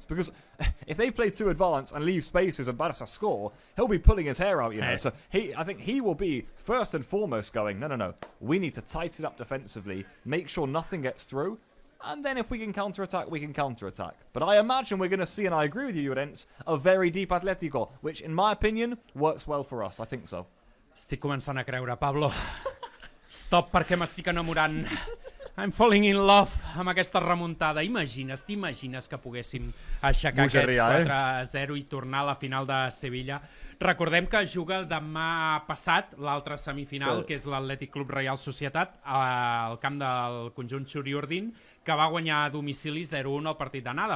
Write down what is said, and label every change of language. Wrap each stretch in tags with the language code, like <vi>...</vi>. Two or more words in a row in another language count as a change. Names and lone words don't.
<en>Because if they play too advanced and leave spaces and Barça score, he'll be pulling his hair out, So I think he will be first and foremost going, no. We need to tighten up defensively, make sure nothing gets through, and then if we can counter-attack, we can counter-attack. But I imagine we're going to see, and I agree with you, Llorens, a very deep Atletico, which, in my opinion, works well for us. I think so.</en> <ca>Estic començant a creure, Pablo. Stop, perquè m'estic enamorant.</ca> <en>I'm falling in love</en> <ca>amb aquesta remuntada. T'imagines que poguéssim aixecar aquest 4-0 i tornar a la final de Sevilla? Recordem que juga demà passat l'altra semifinal, que és l'Atlètic Club Reial Societat, al camp del conjunt Xuriurdin, que va guanyar a domicili 0-1 al partit d'anada.</ca>